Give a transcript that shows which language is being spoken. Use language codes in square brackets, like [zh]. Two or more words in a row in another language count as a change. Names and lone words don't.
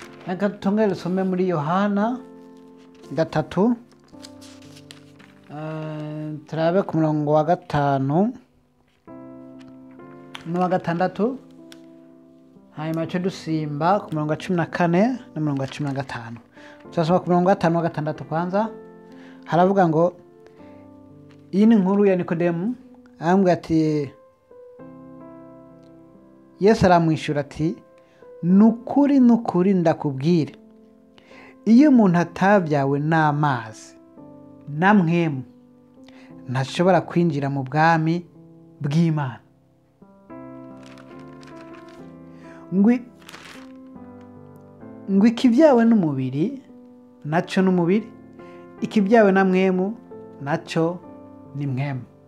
[rn] reka tongere dusome muri Yohana 3 turabe ku murongo wa 5 n'uwa 6, hanyuma cyo dusimba ku murongo wa 14 n'umurongo wa 15. Turasoma ku murongo wa 5 n'uwa 6 kwanza. Haravuga ngo iyi ni inkuru ya Nikodemu, arambwira ati, Yesu aramwishyura ati, nukuri nukuri ndakubwire, iyo umuntu atabyawe n'amazi na mpwemu ntashobora kwinjira mu bwami bw'Imana. ngo ikibyawe n'umubiri nacyo n'umubiri, ikibyawe na mpwemu nacyo ni mpwemu.